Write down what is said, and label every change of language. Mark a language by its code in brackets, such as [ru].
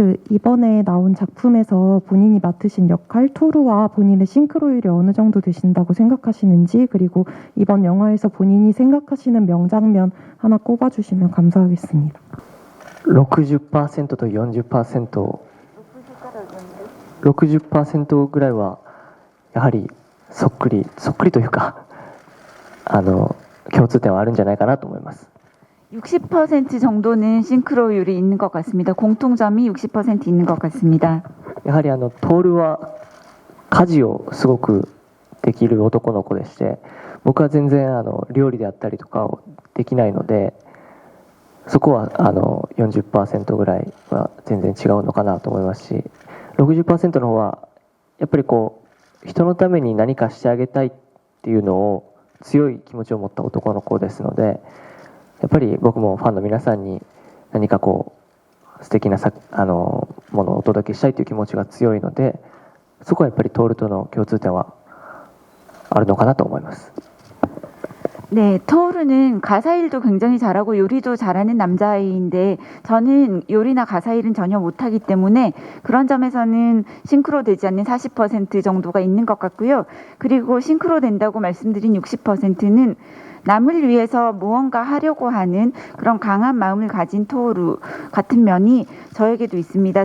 [ko] 이번에 나온 작품에서 본인이 맡으신 역할 토르와 본인의 싱크로율이 어느 정도 되신다고 생각하시는지, 그리고 이번 영화에서 본인이 생각하시는 명장면 하나 꼽아주시면 감사하겠습니다. [ja] 60% と 40% 60%ぐらいはやはりそっくりというか共通点はあるんじゃないかなと思います。 [ko] 60% 정도는 싱크로율이 있는 것 같습니다. 공통점이 60% 있는 것 같습니다. [ja] やはりトールは家事をすごくできる男の子でして、僕は全然料理であったりとかをできないので、そこは40% ぐらいは全然違うのかなと思いますし、 60% の方はやっぱり人のために何かしてあげたいっていうのを強い気持ちを持った男の子ですので、やっぱり僕もファンの皆さんに何か素敵なものをお届けしたいという気持ちが強いので、そこはやっぱりトールとの共通点はあるのかなと思います。 [ko] 네, 토르는 가사일도 굉장히 잘하고 요리도 잘하는 남자아이인데 저는 요리나 가사일은 전혀 못하기 때문에 그런 점에서는 싱크로되지 않는 40% 정도가 있는 것 같고요. 그리고 싱크로된다고 말씀드린 60%는 남을 위해서 무언가 하려고 하는 그런 강한 마음을 가진 토르 같은 면이 저에게도 있습니다.